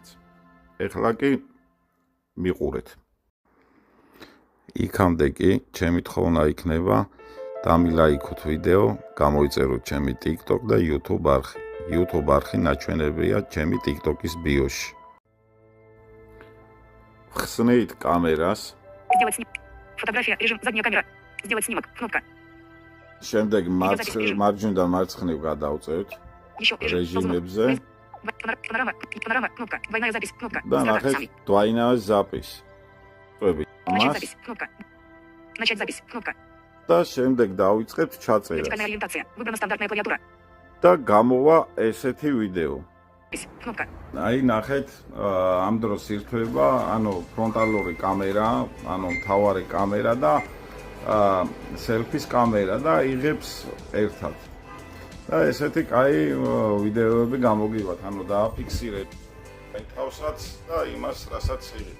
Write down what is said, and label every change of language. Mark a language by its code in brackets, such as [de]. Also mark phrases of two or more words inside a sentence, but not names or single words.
[ka] ეხლა კი მიყურეთ. იქამდე კი ჩემი თხოვნა იქნება დამილაიქოთ ვიდეო, გამოიწეროთ ჩემი TikTok და YouTube არხი. YouTube არხი ნაჩვენებია ჩემი TikTok-ის ბიოში. ხსნით კამერას. [ru] Сделать снимок. Фотография, режим, задняя камера. Сделать снимок, кнопка. [ka] შემდეგ მარჯვნიდან მარცხნივ გადავწევთ რეჟიმებზე. [ru] Панорама, кнопка. Двойная запись, кнопка. [ka] და ნახეთ [ru] двойная запись. Начать запись, кнопка. Начать запись, кнопка. [ka] და შემდეგ დავიწყებთ ჩაწერას. [ru] Вертикальная ориентация. Выбрана стандартная клавиатура. [ka] და გამოვა ესეთი ვიდეო. [ru] Кнопка. [ka] აი ნახეთ, ამ დროს ირთვება, ანუ ფრონტალური კამერა, ანუ მთავარი კამერა და სელფის კამერა და იღებს ერთად. და ესეთი კაი ვიდეოები გამოგივათ, ანუ დააფიქსირეთ თავსაც და იმას, რასაც იღეთ.